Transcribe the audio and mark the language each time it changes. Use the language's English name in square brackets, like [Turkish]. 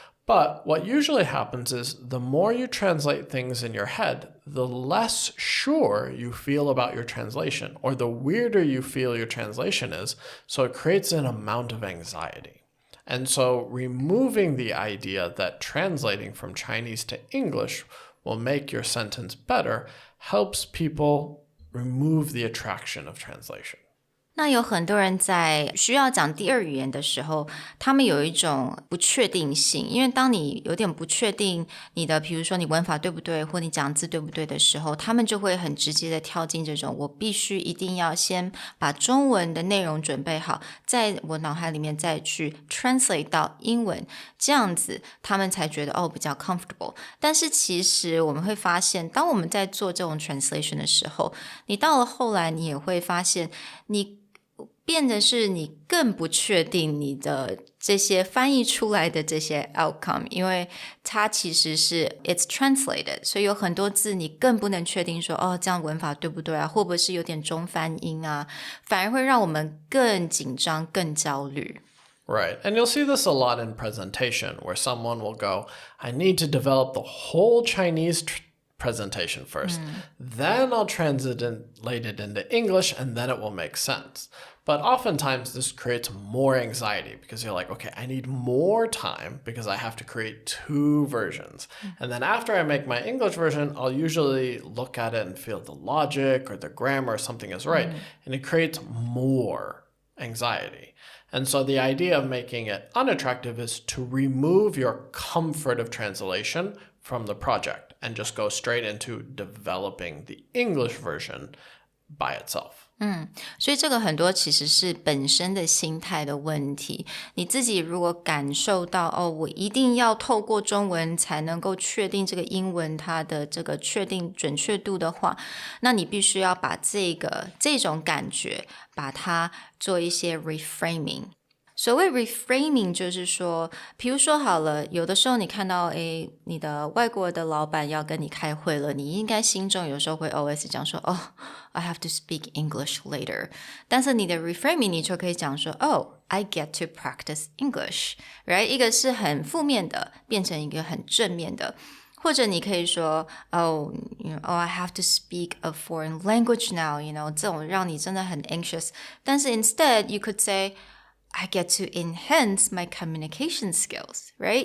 [English] But what usually happens is the more you translate things in your head, the less sure you feel about your translation, or the weirder you feel your translation is, so it creates an amount of anxiety. And so removing the idea that translating from Chinese to English will make your sentence better helps people remove the attraction of translation. [Chinese] 那有很多人在需要讲第二语言的时候，他们有一种不确定性，因为当你有点不确定你的，比如说你文法对不对，或你讲字对不对的时候，他们就会很直接的跳进这种我必须一定要先把中文的内容准备好，在我脑海里面再去 translate 到英文，这样子他们才觉得比较 comfortable。但是其实我们会发现，当我们在做这种 translation 的时候，你到了后来你也会发现你变得是你更不确定你的这些翻译出来的这些 outcome， 因为它其实是 [English] it's translated， [Chinese] 所以有很多字你更不能确定说这样文法对不对啊，会不会是有点中翻英啊，反而会让我们更紧张更焦虑。 [English] Right. And you'll see this a lot in presentation, where someone will go, I need to develop the whole Chinese presentation first. Then I'll translate it into English, and then it will make sense. But oftentimes this creates more anxiety because you're like, okay, I need more time because I have to create two versions. And then after I make my English version, I'll usually look at it and feel the logic or the grammar or something is right. And it creates more anxiety. And so the idea of making it unattractive is to remove your comfort of translation from the project and just go straight into developing the English version by itself. [Chinese] 所以这个很多其实是本身的心态的问题。你自己如果感受到我一定要透过中文才能够确定这个英文它的这个确定准确度的话，那你必须要把这种感觉把它做一些 reframing。所谓 reframing 就是说，比如说好了，有的时候你看到你的外国的老板要跟你开会了，你应该心中有时候会 always 讲说 [English] I have to speak English later， [Chinese] 但是你的 reframing 你就可以讲说 [English] I get to practice English， [Chinese] right？一个是很负面的变成一个很正面的，或者你可以说 [English] I have to speak a foreign language now， [Chinese] 这种让你真的很 anxious， 但是 [English] instead you could say I get to enhance my communication skills, right?